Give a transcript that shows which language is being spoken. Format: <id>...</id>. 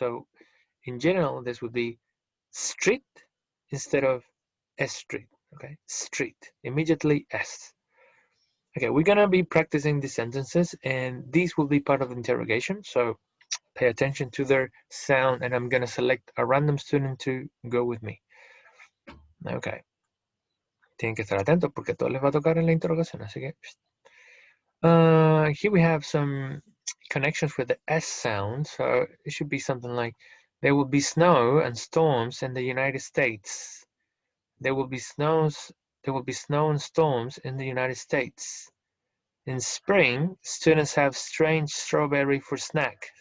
<en>So in general, this would be street instead of S street. Okay, street. Immediately S. Okay, we're gonna be practicing these sentences, and these will be part of the interrogation. So pay attention to their sound, and I'm gonna select a random student to go with me. Okay.</en> <es>Tienen que estar atentos porque a todos les va a tocar en la interrogación, así que.</es> <en>Here we have some connections with the S sound, so it should be something like, there will be snow and storms in the United States. There will be snow and storms in the United States. In spring, students have strange strawberry for snack.</en>